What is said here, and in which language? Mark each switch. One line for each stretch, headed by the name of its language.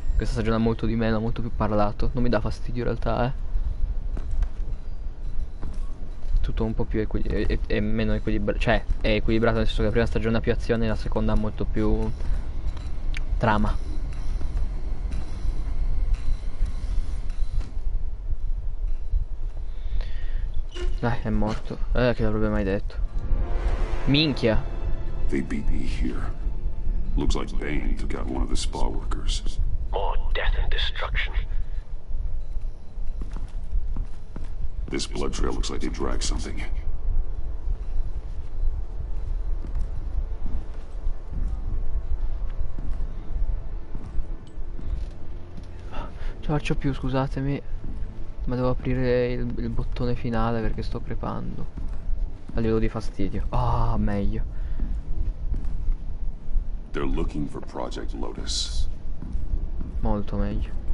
Italian: Questa stagione ha molto di meno, molto più parlato. Non mi dà fastidio in realtà, tutto un po' più è meno equilibrato, cioè è equilibrato nel senso che la prima stagione ha più azione e la seconda ha molto più trama. Dai, è morto. Che l'avrebbe mai detto. Minchia.
English: They beat me here. Looks like Bane took out one of the spa workers. More death and destruction. This blood trail looks like they dragged something.
Italian: Ce la faccio più, scusatemi, ma devo aprire il bottone finale perché sto crepando a livello di fastidio. Ah, meglio.
English: They're looking for Project Lotus.
Italian: Molto meglio.